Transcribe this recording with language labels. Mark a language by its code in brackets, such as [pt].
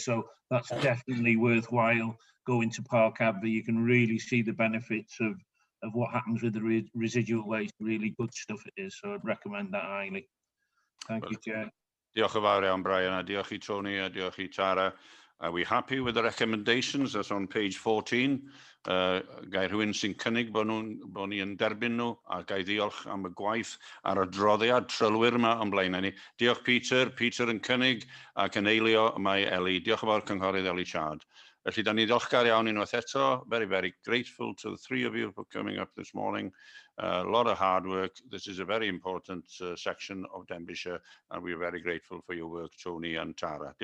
[en] So that's definitely worthwhile going to Park Adver. You can really see the benefits of what happens with the residual waste. Really good stuff it is, so I'd recommend that highly. Thank you, Chair. [cy] Diolch yn fawr iawn, Brian, a diolch I Tony, a diolch I Tara. [en] Are we happy with the recommendations? That's on page 14. [cy] Gai rhywun sy'n cynnig bod ni yn derbyn nhw, a gai ddiolch am y gwaith ar y droddiad trylwyr yma o'n blaen ni. Diolch Peter yn cynnig ac yn eilio mae Eli. Diolch yn fawr cynghorydd Eli Chad. Felly, da ni ddiolchgar iawn unwaith eto. [en] Very, very grateful to the three of you for coming up this morning. A lot of hard work. This is a very important section of Denbighshire, and we're very grateful for your work, Tony and Tara.